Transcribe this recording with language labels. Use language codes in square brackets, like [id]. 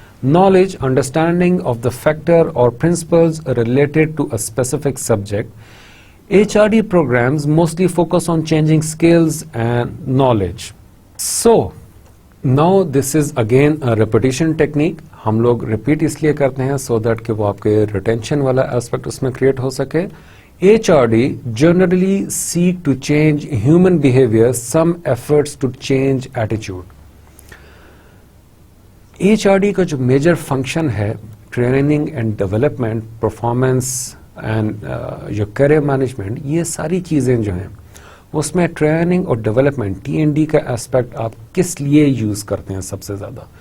[en] Knowledge, understanding of the factor or principles related to a specific subject. HRD programs mostly focus on changing skills and knowledge. So, now this is again a repetition technique. [ur] ہم لوگ repeat اس لیے کرتے ہیں so that کہ وہ آپ کے retention والا ایسپیکٹ اس میں کریٹ ہو سکے. [en] HRD generally seek to change human behavior, some efforts to change attitude. [ur] HRD کا جو میجر فنکشن ہے training and development, performance and جو کیریئر مینجمنٹ, یہ ساری چیزیں جو ہیں اس میں ٹریننگ اور ڈیولپمنٹ TND کا ایسپیکٹ آپ کس لیے یوز کرتے ہیں سب سے زیادہ؟